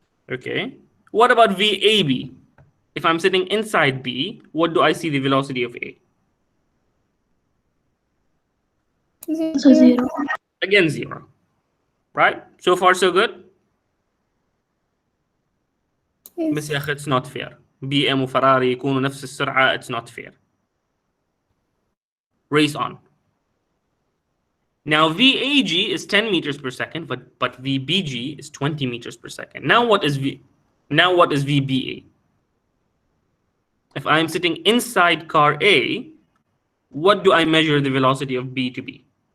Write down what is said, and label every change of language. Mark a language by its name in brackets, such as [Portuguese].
[English] Okay. What about VAB? If I'm sitting inside B, what do I see the velocity of A? Zero. Again, 0. Right? So far, so good? [Arabic] بس يا أخي [English] it's not fair. [Arabic] BM وفراري يكونوا نفس السرعة. [English] It's not fair. Race on. Now VAG is 10 meters per second, but VBG is 20 meters per second. Now what is VBA? If I'm sitting inside car A, what do I measure the velocity of B to be?